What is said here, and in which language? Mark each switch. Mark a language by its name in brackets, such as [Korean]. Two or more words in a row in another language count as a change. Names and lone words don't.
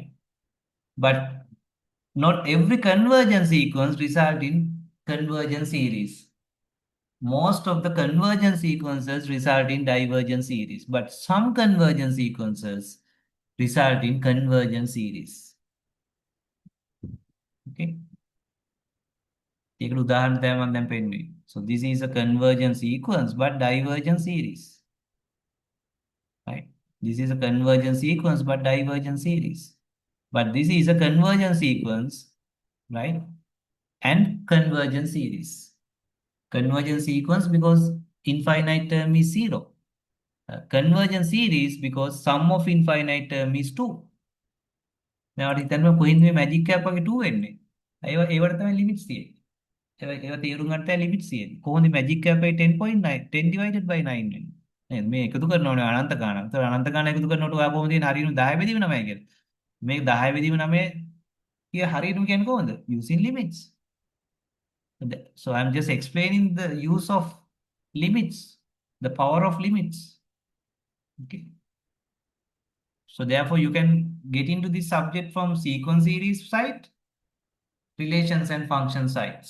[English] But not every convergent sequence results in convergent series. Most of the convergent sequences result in divergent series, but some convergent sequences result in convergent series. [Sinhala] Okay. ඒකට උදාහරණ තමයි මම දැන් පෙන්නුවේ. [English] So this is a convergent sequence but divergent series. Right? This is a convergent sequence but divergent series. But this is a convergent sequence, right? And convergent series. Convergent sequence because infinite term is 0. Convergent series because sum of infinite term is 2. [Sinhala] Now හිතන්න කොහෙන්ද මේ මැජික් එකක් වගේ 2 වෙන්නේ? ඒවට තමයි ලිමිට්ස් තියෙන්නේ. ඒවා තේරුම් ගන්න තැන ලිමිට්ස් තියෙන්නේ. කොහොමද මැජික් එකේ 10.9 10 [English] divided by [Sinhala] 9 වෙන්නේ? නේද? මේ එකතු කරනවනේ අනන්ත ගාණක්. ඒතර අනන්ත ගාණ එකතු කරනකොට ඔයා කොහොමද තියෙන්නේ හරියටම 10 බෙදීම 9 කියලා. මේක 10 බෙදීම 9 කිය හරියටම කියන්නේ කොහොමද? [English] Using limits. So I'm just explaining the use of limits, the power of limits. Okay. So therefore you can get into this subject from sequence series side, relations and function sides.